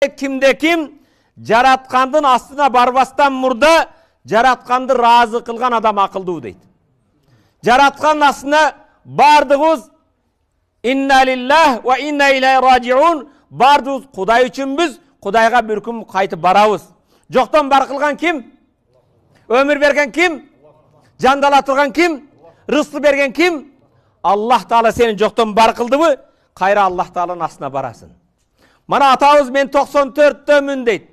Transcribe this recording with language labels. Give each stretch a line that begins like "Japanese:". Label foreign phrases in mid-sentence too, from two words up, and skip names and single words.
Kyrgyz: кимде ким жараткандын астына барбастан мурда жаратканды разы кылган адам акылдуу дейт. Жараткан астына бардыгыбыз
Arabic: إنا لله وإنا إليه راجعون,
Kyrgyz: бардыгыбыз Кудай үчүнбүз, Кудайга бир күн кайтып барабыз. Жоктон бар кылган ким? Өмүр берген ким? Жандала турган ким? Рызкы берген ким? Аллах Таала сени жоктон бар кылдыбы? Кайра Аллах Тааланын астына барасың. Мана атабыз мен 94-төмүн дейт.